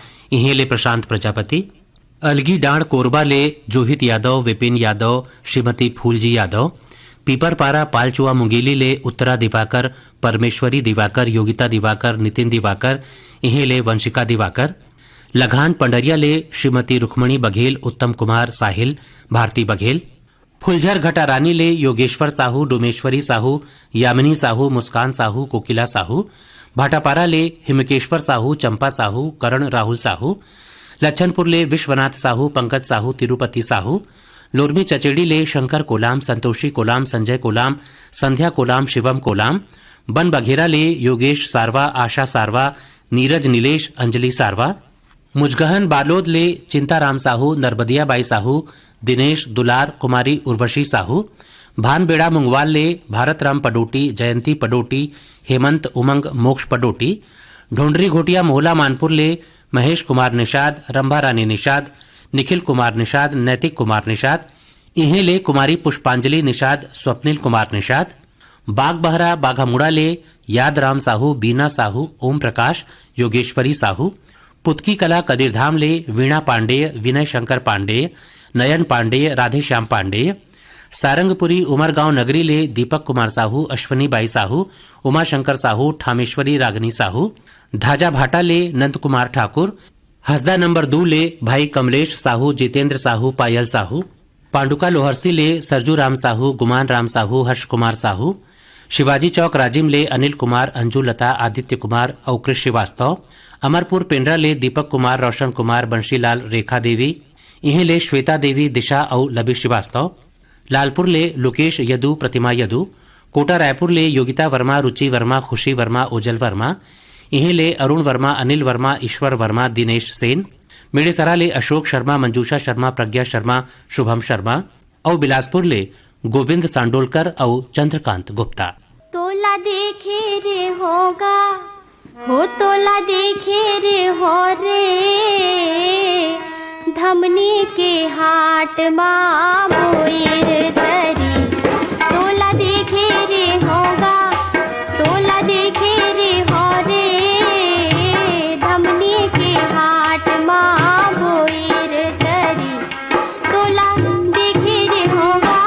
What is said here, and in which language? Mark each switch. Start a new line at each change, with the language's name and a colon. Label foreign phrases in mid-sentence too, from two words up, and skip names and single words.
Chhattisgarhi: इहे ले प्रशांत प्रजापति, अलगी डांड कोरबा ले जोहित यादव, विपिन यादव, श्रीमती फूलजी यादव, पीपरपारा पालचुआ मुंगेली ले उत्तरा दिवाकर, परमेश्वरी दिवाकर, योगिता दिवाकर, नितिन दिवाकर, इहे ले वंशिका दिवाकर, लगान पंडरिया ले श्रीमती रुक्मणी बघेल, उत्तम कुमार साहिल, भारती बघेल, फुलझर घटा रानी ले योगेश्वर साहू, डोमेश्वरी साहू, यामिनी साहू, मुस्कान साहू, कोकिला साहू, भाटापारा ले हिमकेश्वर साहू, चंपा साहू, करण राहुल साहू, लच्छनपुर ले विश्वनाथ साहू, पंकज साहू, तिरुपति साहू, लोरमी चचेड़ी ले शंकर कोलाम, संतोषी कोलाम, संजय कोलाम, संध्या कोलाम, शिवम कोलाम, बन बघेरा ले योगेश सारवा, आशा सारवा, नीरज नीलेश, अंजलि सारवा, मुजगहन बालोद ले चिंताराम साहू, नर्मदिया बाई साहू, दिनेश दुलार, कुमारी उर्वशी साहू, भानबेड़ा मुंगवाल ले भारत राम पडोटी, जयंती पडोटी, हेमंत उमंग, मोक्ष पडोटी, ढोंडरी घोटिया मोहला मानपुर ले महेश कुमार निषाद, रंभा रानी निषाद, निखिल कुमार निषाद, नैतिक कुमार निषाद, इहे ले कुमारी पुष्पांजलि निषाद, स्वप्निल कुमार निषाद, बाग बहरा बाघामुड़ा ले याद राम साहू, बीना साहू, ओम प्रकाश, योगेश्वरी साहू, पुतकी कला कदीरधाम ले वीणा पांडेय, विनय शंकर पांडेय, नयन पांडेय, राधेश्याम पांडेय, सारंगपुरी उमरगांव नगरी ले दीपक कुमार साहू, अश्वनी बाई साहू, उमाशंकर साहू, ठामेश्वरी रागनी साहू, धाजा भाटा ले नंद कुमार ठाकुर, हसदा नंबर 2 ले भाई कमलेश साहू, जितेंद्र साहू, पायल साहू, पांडुका लोहरसी ले सरजू राम साहू, गुमान राम साहू, हर्ष कुमार साहू, शिवाजी चौक राजिम ले अनिल कुमार, अंजू लता, आदित्य कुमार और कृष श्रीवास्तव, अमरपुर पेंड्रा ले दीपक कुमार, रोशन कुमार, बंशीलाल, रेखा देवी, इहे ले श्वेता देवी, दिशा और लबी श्रीवास्तव, लालपुर ले लोकेश यदु, प्रतिमा यदु, कोटा रायपुर ले योगिता वर्मा, रुचि वर्मा, खुशी वर्मा, ओजल वर्मा, इहे ले अरुण वर्मा, अनिल वर्मा, ईश्वर वर्मा, दिनेश सेन, मेड़ेसरा ले अशोक शर्मा, मंजूषा शर्मा, प्रज्ञा शर्मा, शुभम शर्मा और बिलासपुर ले गोविंद सांडोलकर और चंद्रकांत गुप्ता। तोला देखे रे होगा हो, तोला देखे रे हो रे, धमनी के हाट माँ बोयर तरी, तोला देखे रे होगा, तोला देखे रे हो रे, धमनी के हाट माँ बोयर तरी, तोला देखे रे होगा।